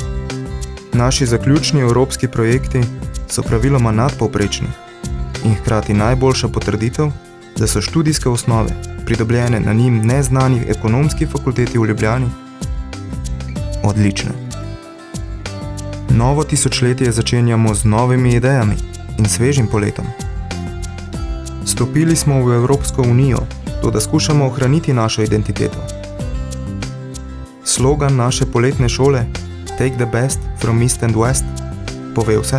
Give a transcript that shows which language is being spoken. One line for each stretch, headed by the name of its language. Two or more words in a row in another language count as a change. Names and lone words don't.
Slovenian: Naši zaključni evropski projekti so praviloma nadpovprečni in hkrati najboljša potrditev, da so študijske osnove, pridobljene na njim neznani ekonomski fakulteti v Ljubljani, odlične. Novo tisočletje začenjamo z novimi idejami in svežim poletom. Stopili smo v Evropsko unijo, toda skušamo ohraniti našo identiteto. Slogan naše poletne šole
English: Take the best from East and West
Slovenian: pove vse.